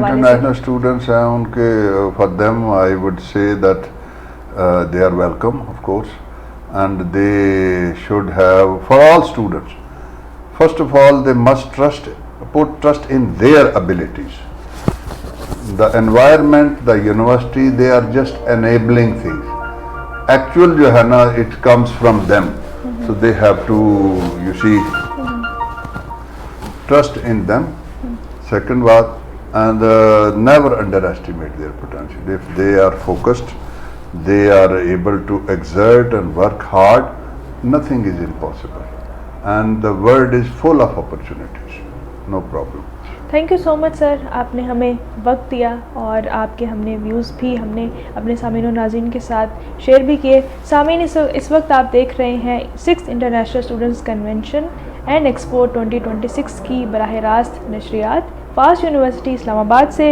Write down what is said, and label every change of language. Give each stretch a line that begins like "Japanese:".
Urdu: جو international students ہیں ان کے
English: For them I would say that they are welcome of course, and they should have, for all students, first of all they must put trust in their abilities. The environment, the university, they are just enabling things. Actual
Urdu: jo hai na,
English: it comes from them. So they have to, you see, trust in them. Second baat, and never underestimate their potential. If they are focused, they are able to exert and work hard, nothing is impossible, and the world is full of opportunities, no problem.
Urdu: Thank you so مچ سر، آپ نے ہمیں وقت دیا اور آپ کے ہم نے ویوز بھی ہم نے اپنے سامعین و ناظرین کے ساتھ شیئر بھی کیے۔ سامعین اس وقت آپ دیکھ رہے ہیں 6th international students convention and expo 2026 کی براہ راست نشریات فاسٹ یونیورسٹی اسلام آباد سے۔